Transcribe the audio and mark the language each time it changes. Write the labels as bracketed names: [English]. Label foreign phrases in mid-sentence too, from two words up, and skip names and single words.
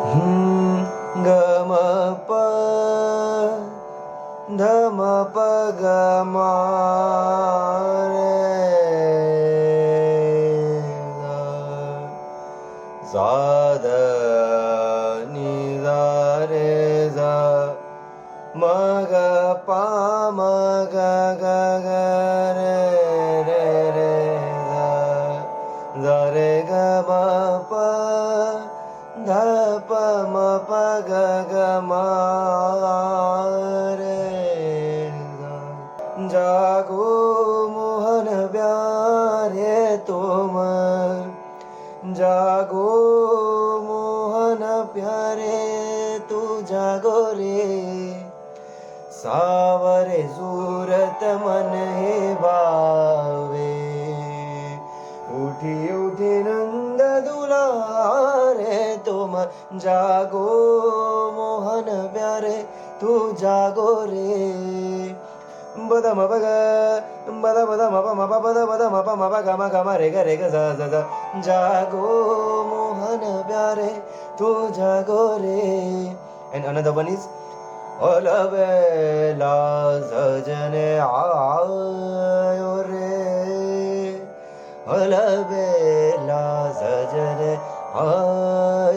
[Hindi] गम प धम प ग म रे सा ध नि धा रे सा म ग प म ग ग ग रे रे रे सा रे ग म प ध प म प ग ग म रे सा जागो मोहन प्यारे तुम जागो मोहन प्यारे तू जागो रे सावरे सूरत मन हे भावे उठी उठी नंद दुलारे तुम जागो मोहन प्यारे तू जागो रे बद म बग बद बद म प म प बद बद म प म प ग म ग म रे ग ज ज ज जागो मोहन प्यारे तू जागो रे. [English] And another one is [Hindi] अलबेला सजने आयो रे अलबेला सजने आयो